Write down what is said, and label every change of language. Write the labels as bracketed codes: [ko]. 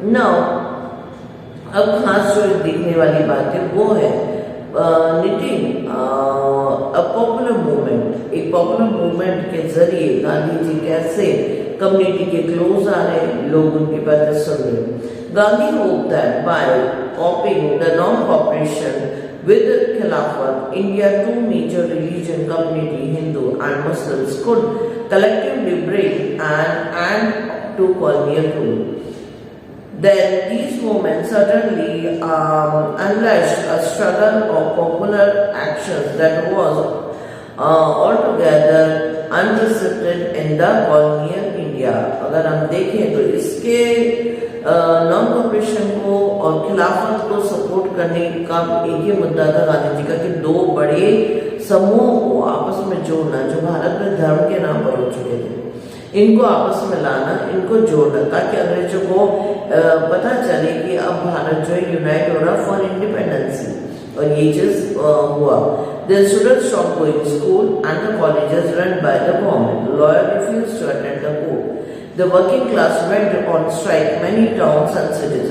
[hi] Now अब खास जो देखने वाली बात है वो है [en] Knitting a popular movement. [hi] एक पॉपुलर मूवमेंट के जरिए गांधी जी कैसे कम्युनिटी के क्लोज आ रहे, लोग उनकी बातें सुन रहे। [en] Gandhi hope that by coupling the non cooperation with Khilafat, India two major religion community, Hindu and Muslims, could collectively bring an end to colonial rule. Then these movements certainly unleashed a struggle of popular actions that was altogether unprecedented in the colonial India. [hi] अगर हम देखें तो इसके non cooperation को और खिलाफत को support करने का एक ही मुद्दा था गांधी जी का कि दो बड़े समूह को आपस में जोड़ना जो भारत में धर्म के नाम पर हो चुके थे, इनको आपस में लाना, इनको जोड़ना, ताकि अंग्रेजों को पता चले कि अब भारत जो है यूनाइट हो रहा [en] For independency. [hi] और ये चीज हुआ। [en] The students stopped going to school and the colleges run by the government. Lawyers refused to attend the court. The working class went on strike many towns and cities.